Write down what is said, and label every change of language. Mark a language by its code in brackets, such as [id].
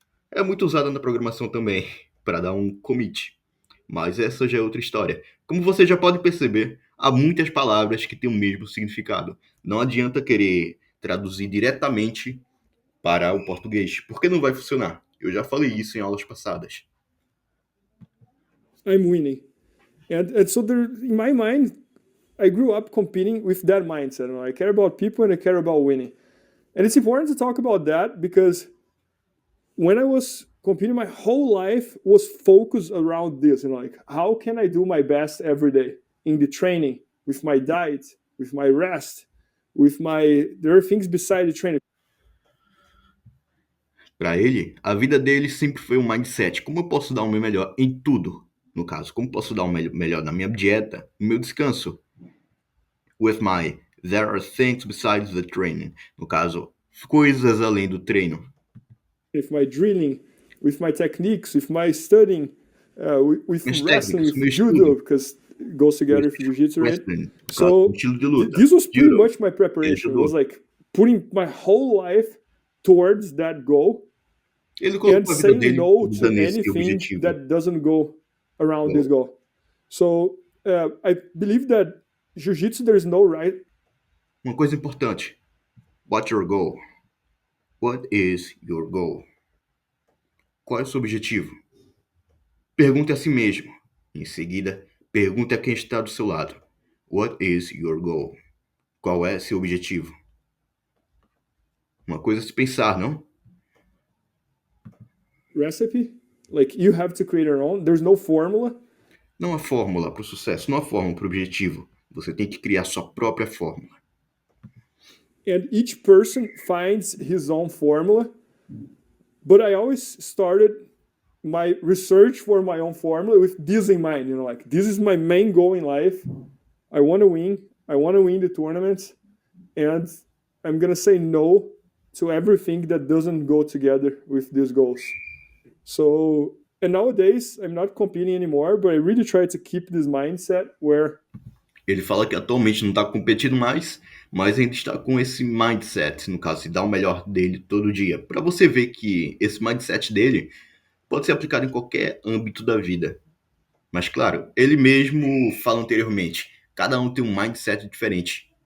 [pt] É muito usada na programação também, para dar um commit. Mas essa já é outra história. Como você já pode perceber, há muitas palavras que têm o mesmo significado. Não adianta querer traduzir diretamente para o português, porque não vai funcionar. Eu já falei isso em aulas passadas. [en] I'm winning. And so there, in my mind, I grew up competing with that mindset. I care about people and I care about winning. And it's important to talk about that because when I was competing, my whole life was focused around this. Like, how can I do my best every day in the training, with my diet, with my rest, there are things beside the training. [pt] Para ele, a vida dele sempre foi um mindset. Como eu posso dar o meu melhor em tudo? No caso, como posso dar o melhor na minha dieta, no meu descanso? [en] There are things besides the training. [pt] No caso, coisas além do treino. [en] With my drilling, with my techniques, with my studying, with wrestling, with judo, because it goes together with jiu-jitsu, right? So this was pretty much my preparation. It was like putting my whole life towards that goal and saying no to anything that doesn't go around this goal. So I believe that jiu-jitsu, there's no right. [pt] Uma coisa importante. [en] What's your goal? What is your goal? [pt] Qual é o seu objetivo? Pergunte a si mesmo. Em seguida, pergunte a quem está do seu lado. [en] What is your goal? [pt] Qual é seu objetivo? Uma coisa a se pensar, não? [en] Recipe, like you have to create your own. There's no formula. [pt] Não há fórmula para o sucesso, não há fórmula para o objetivo. Você tem que criar sua própria fórmula. [en] And each person finds his own formula. But I always started my research for my own formula with this in mind. Like this is my main goal in life. I want to win. I want to win the tournaments. And I'm going to say no to everything that doesn't go together with these goals. So, and nowadays, I'm not competing anymore, but I really try to keep this mindset where... [pt] Ele fala que atualmente não está competindo mais, mas ainda está com esse mindset, no caso, de dar o melhor dele todo dia. Para você ver que esse mindset dele pode ser aplicado em qualquer âmbito da vida. Mas, claro, ele mesmo fala anteriormente, cada um tem um mindset diferente.